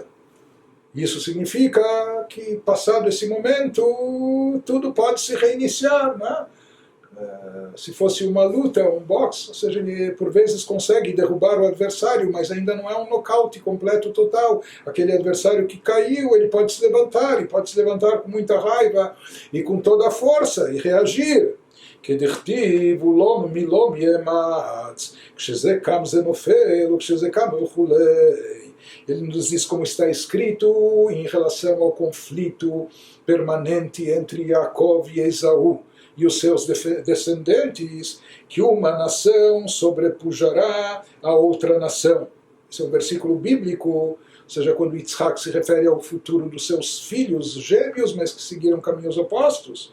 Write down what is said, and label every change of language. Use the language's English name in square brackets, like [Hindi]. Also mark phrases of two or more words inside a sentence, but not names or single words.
[Portuguese] Isso significa que, passado esse momento, tudo pode se reiniciar, né? Se fosse uma luta, um boxe, ou seja, ele por vezes consegue derrubar o adversário, mas ainda não é um nocaute completo, total. Aquele adversário que caiu, ele pode se levantar com muita raiva e com toda a força e reagir. [Hebrew] כדכתיב ולום מלום יאמץ, כשזה קם זה נופל וכשזה קם וכולי. [Portuguese] Ele nos diz como está escrito em relação ao conflito permanente entre Yaakov e Esaú e os seus descendentes, que uma nação sobrepujará a outra nação. Esse é um versículo bíblico, ou seja, quando Yitzhak se refere ao futuro dos seus filhos gêmeos, mas que seguiram caminhos opostos.